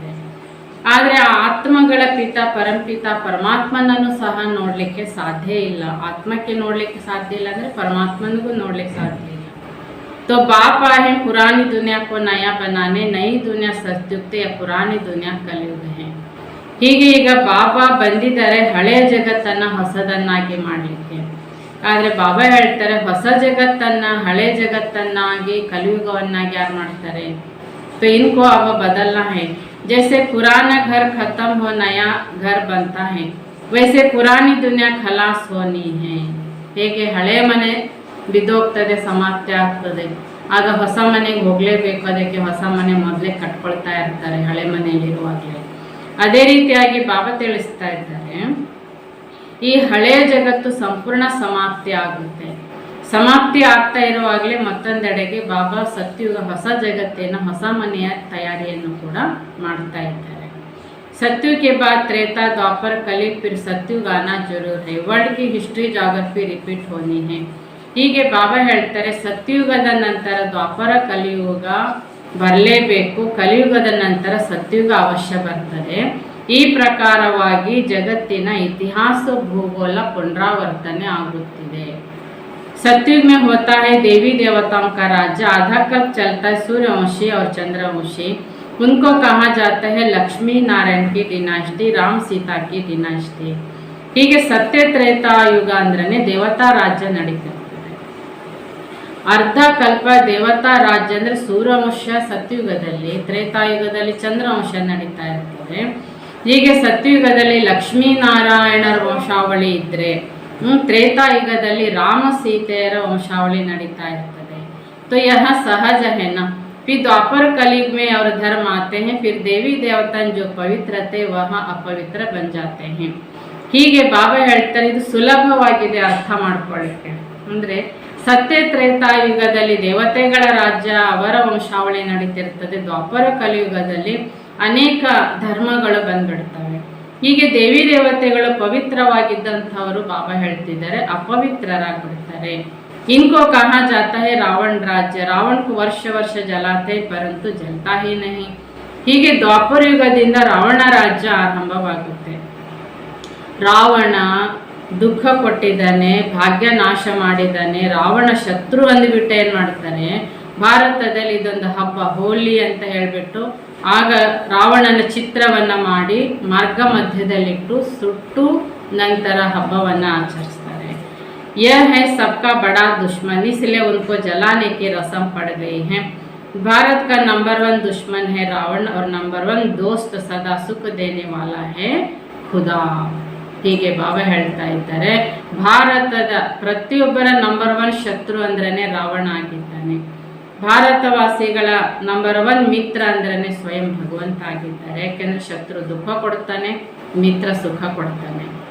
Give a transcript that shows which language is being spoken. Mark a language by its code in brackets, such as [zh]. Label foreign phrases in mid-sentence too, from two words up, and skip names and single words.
[kn] ಆದರೆ ಆ ಆತ್ಮಗಳ ಪಿತ ಪರಮಪಿತ ಪರಮಾತ್ಮನನ್ನು ಸಹ ನೋಡಲಿಕ್ಕೆ ಸಾಧ್ಯ ಇಲ್ಲ. ಆತ್ಮಕ್ಕೆ ನೋಡಲಿಕ್ಕೆ ಸಾಧ್ಯ ಇಲ್ಲ ಅಂದರೆ ಪರಮಾತ್ಮನಿಗೂ ನೋಡಲಿಕ್ಕೆ ಸಾಧ್ಯ ಇಲ್ಲ. [hi] तो बाप आए पुरानी दुनिया को नया बनाने, नई दुनिया सत्युक्त या पुरानी दुनिया कलयुग है. [kn] ಹೀಗೆ ಈಗ ಬಾಬಾ ಬಂದಿದ್ದಾರೆ ಹಳೆಯ ಜಗತ್ತನ್ನು ಹೊಸದನ್ನಾಗಿ ಮಾಡಲಿಕ್ಕೆ. ಆದರೆ ಬಾಬಾ ಹೇಳ್ತಾರೆ, ಹೊಸ ಜಗತ್ತನ್ನು ಹಳೆಯ ಜಗತ್ತನ್ನಾಗಿ ಕಲಿಯುಗವನ್ನಾಗಿ ಯಾರು ಮಾಡ್ತಾರೆ? [hi] तो इनको अब बदलना है. जैसे पुराना घर खत्म हो नया घर बनता है, वैसे पुरानी दुनिया खलास होनी है. [kn] ಹೇಗೆ ಹಳೆ ಮನೆ ಬಿದ್ದೋಗ್ತದೆ, ಸಮಾಪ್ತಿ ಆಗ್ತದೆ, ಆಗ ಹೊಸ ಮನೆಗೆ ಹೋಗಲೇಬೇಕು. ಅದಕ್ಕೆ ಹೊಸ ಮನೆ ಮೊದಲೇ ಕಟ್ಕೊಳ್ತಾ ಇರ್ತಾರೆ ಹಳೆ ಮನೆಯಲ್ಲಿರುವಾಗಲೇ. ಅದೇ ರೀತಿಯಾಗಿ ಬಾಬಾ ತಿಳಿಸ್ತಾ ಇದ್ದಾರೆ, ಈ ಹಳೆಯ ಜಗತ್ತು ಸಂಪೂರ್ಣ ಸಮಾಪ್ತಿ ಆಗುತ್ತೆ. ಸಮಾಪ್ತಿ ಆಗ್ತಾ ಇರುವಾಗಲೇ ಮತ್ತೊಂದೆಡೆಗೆ ಬಾಬಾ ಸತ್ಯುಗ, ಹೊಸ ಜಗತ್ತಿನ ಹೊಸ ಮನೆಯ ತಯಾರಿಯನ್ನು ಕೂಡ ಮಾಡ್ತಾ ಇದ್ದಾರೆ. [hi] सत्युग के बाद त्रेता, द्वापर, कली, फिर सत्युग आना जरूर है. वर्ल्ड की हिस्ट्री, जोग्राफी रिपीट होनी है. [kn] ಹೀಗೆ ಬಾಬಾ ಹೇಳ್ತಾರೆ, ಸತ್ಯುಗದ ನಂತರ ದ್ವಾಪರ ಕಲಿಯುಗ ಬರಲೇಬೇಕು, ಕಲಿಯುಗದ ನಂತರ ಸತ್ಯುಗ ಅವಶ್ಯ ಬರ್ತದೆ. ಈ ಪ್ರಕಾರವಾಗಿ ಜಗತ್ತಿನ ಇತಿಹಾಸ ಭೂಗೋಳ ಪುನರಾವರ್ತನೆ ಆಗುತ್ತಿದೆ. [hi] सतयुग में होता है देवी देवताओं का राज्य, आधा कल्प चलता है सूर्यवंशी और चंद्रवंशी. उनको कहा जाता है लक्ष्मी नारायण की डिनास्टी, राम सीता की डिनास्टी. [kn] ಹೀಗೆ ಸತ್ಯ ತ್ರೇತಾಯುಗ ಅಂದ್ರೆ ದೇವತಾ ರಾಜ್ಯ ನಡೀತಿರ್ತದೆ. ಅರ್ಧ ಕಲ್ಪ ದೇವತಾ ರಾಜ್ಯ ಅಂದ್ರೆ ಸೂರ್ಯವಂಶ ಸತ್ಯುಗದಲ್ಲಿ, ತ್ರೇತಾಯುಗದಲ್ಲಿ ಚಂದ್ರವಂಶ ನಡೀತಾ ಇರ್ತದೆ. ಹೀಗೆ ಸತ್ಯುಗದಲ್ಲಿ ಲಕ್ಷ್ಮೀನಾರಾಯಣರ ವಂಶಾವಳಿ ಇದ್ರೆ त्रेतायुगದಲ್ಲಿ ರಾಮ ಸೀತೆಯರ ವಂಶಾವಳಿ ನಡೀತಾ इರ್ತದೆ. [hi] तो यह सहज है ना. फिर द्वापर कलयुग में और धर्म आते हैं, फिर देवी देवता जो पवित्र थे वह अपवित्र बन जाते हैं. [kn] ಹೀಗೆ ಬಾಬಾ ಹೇಳ್ತಾರೆ, ಇದು ಸುಲಭವಾಗಿದೆ ಅರ್ಥ ಮಾಡ್ಕೊಳ್ಳಿಕ್ಕೆ. ಅಂದ್ರೆ ಸತ್ಯ ತ್ರೇತಾಯುಗದಲ್ಲಿ ದೇವತೆಗಳ ರಾಜ್ಯ, ಅವರ ವಂಶಾವಳಿ ನಡೀತಿರ್ತದೆ. ದ್ವಾಪರ ಕಲಿಯುಗದಲ್ಲಿ ಅನೇಕ ಧರ್ಮಗಳು ಬಂದ್ಬಿಡ್ತವೆ. ಹೀಗೆ ದೇವಿ ದೇವತೆಗಳು ಪವಿತ್ರವಾಗಿದ್ದಂಥವರು ಬಾಬಾ ಹೇಳ್ತಿದ್ದಾರೆ ಅಪವಿತ್ರರಾಗ್ಬಿಡ್ತಾರೆ. [hi] इनको कहा जाता है रावण राज्य. रावण को वर्ष वर्ष जलाते परंतु जलता ही नहीं. [kn] ಹೀಗೆ ದ್ವಾಪರ ಯುಗದಿಂದ ರಾವಣ ರಾಜ್ಯ ಆರಂಭವಾಗುತ್ತೆ. ರಾವಣ ದುಃಖ ಕೊಟ್ಟಿದ್ದಾನೆ, ಭಾಗ್ಯ ನಾಶ ಮಾಡಿದ್ದಾನೆ, ರಾವಣ ಶತ್ರು ಅಂದ್ಬಿಟ್ಟು ಏನ್ ಮಾಡ್ತಾರೆ, ಭಾರತದಲ್ಲಿ ಇದೊಂದು ಹಬ್ಬ ಹೋಲಿ ಅಂತ ಹೇಳ್ಬಿಟ್ಟು ಆಗ ರಾವಣನ ಚಿತ್ರವನ್ನ ಮಾಡಿ ಮಾರ್ಗ ಮಧ್ಯದಲ್ಲಿಟ್ಟು ಸುಟ್ಟು ನಂತರ ಹಬ್ಬವನ್ನ ಆಚರಿಸ್ತಾರೆ. [hi] यह है सबका बड़ा दुश्मन, इसलिए उनको जलाने की रस्म पड़ गई है. भारत का नंबर 1 दुश्मन है रावण और नंबर 1 दोस्त सदा सुख देने वाला है खुदा. [kn] ಹೀಗೆ ಬಾಬಾ ಹೇಳ್ತಾ ಇದ್ದಾರೆ, ಭಾರತದ ಪ್ರತಿಯೊಬ್ಬರ ನಂಬರ್ 1 ಶತ್ರು ಅಂದ್ರೇನೆ ರಾವಣ ಆಗಿದ್ದಾನೆ. ಭಾರತವಾಸಿಗಳ ನಂಬರ್ 1 ಮಿತ್ರ ಅಂದ್ರೇನೆ ಸ್ವಯಂ ಭಗವಂತ ಆಗಿದ್ದಾರೆ. ಯಾಕೆಂದ್ರೆ ಶತ್ರು ದುಃಖ ಕೊಡ್ತಾನೆ, ಮಿತ್ರ ಸುಖ ಕೊಡ್ತಾನೆ.